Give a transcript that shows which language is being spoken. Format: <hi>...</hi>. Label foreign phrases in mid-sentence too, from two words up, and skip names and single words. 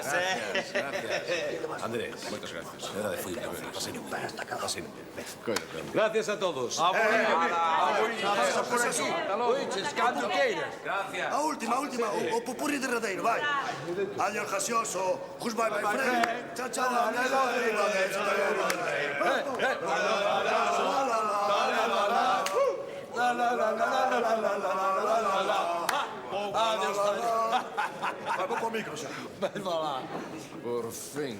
<gl>Gracias. Andrés, moitas gracias. De verdade, foi un placer. Pasei ben. Gracias a todos. Gracias. A última, o pupurri derradeiro, vai. Adiós, Jasioso.</gl> <en>Goodbye, my friend.</en> <gl>Chao, Vamos co micro xa. Por fin.</gl>